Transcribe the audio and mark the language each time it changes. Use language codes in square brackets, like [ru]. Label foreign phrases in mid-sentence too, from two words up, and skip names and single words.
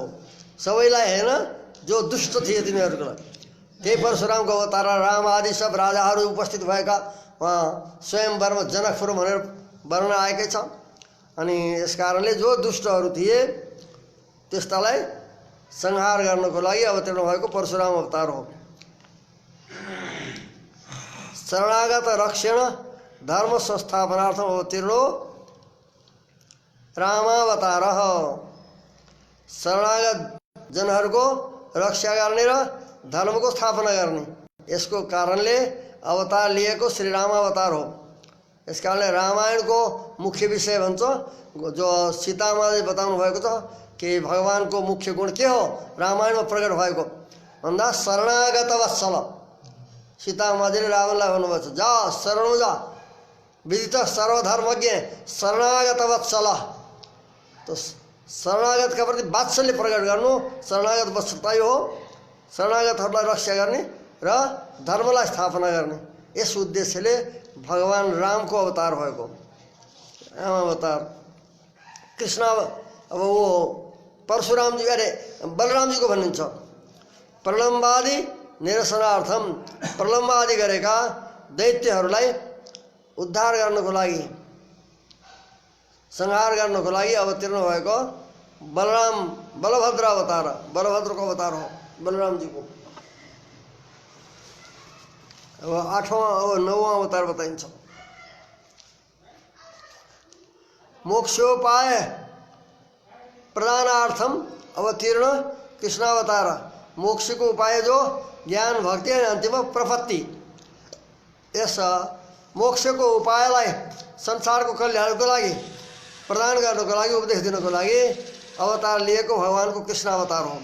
[ne] सबैलाई हैन, जो दुष्ट थिए तिनीहरूको लागि त्यही परशुरामको अवतार। राम आदि सब राजाहरू उपस्थित भएका वहाँ स्वयंवरमा जनकपुर भनेर वर्णन आएकै छ। अनि यस कारणले जो दुष्टहरू थिए त्यस्तालाई संहार गर्नको लागि अवतीर्ण भएको परशुराम अवतार हो। [sa] शरणागत रक्षण धर्म संस्थापनार्थम अवतीर्णो रामावतार। [ne] शरणागत जनहरूको रक्षा गर्ने र धर्मको स्थापना गर्ने, यसको कारणले अवतार लिएको श्री राम अवतार हो। यस कारणले रामायणको मुख्य विषय भन्छ, जो सीतामाले बताउनु भएको छ कि भगवानको मुख्य गुण के हो रामायणमा प्रकट भएको भन्दा [sa] शरणागत वत्सल। [ne] सीतामाजीले रावणलाई भन्नुभएको छ, [sa] जा शरणु जा, विदित सर्वधर्मज्ञ शरणागत वत्सल। [ne] तो शरणागतका प्रति वात्सल्य प्रकट गर्नु शरणागत वत्सलता हो। शरणागतहरूलाई रक्षा गर्ने र धर्मलाई स्थापना गर्ने, यस उद्देश्यले भगवान रामको अवतार भएको राम अवतार। कृष्ण [hi] अब वो [ne] परशुरामजी, अरे बलरामजीको भनिन्छ [sa] प्रलम्बादि निरसनार्थम। [ne] प्रलम्ब आदि गरेका दैत्यहरूलाई उद्धार गर्नको लागि, संहार गर्नको लागि अवतीर्ण भएको बलराम बलभद्र अवतार, बलभद्रको अवतार हो बलरामजीको। [hi] अब 8वां और 9वां [ne] अवतार बताइन्छ। [sa] मोक्षोपाय प्रदानार्थम अवतीर्ण कृष्णावतार। [ne] मोक्षको उपाय जो ज्ञान भक्ति अनि अन्तिम प्रपत्ति, यस मोक्षको उपायलाई संसारको कल्याणको लागि प्रदान गर्नको लागि, उपदेश दिनको लागि अवतार लिएको भगवानको कृष्ण अवतार हो।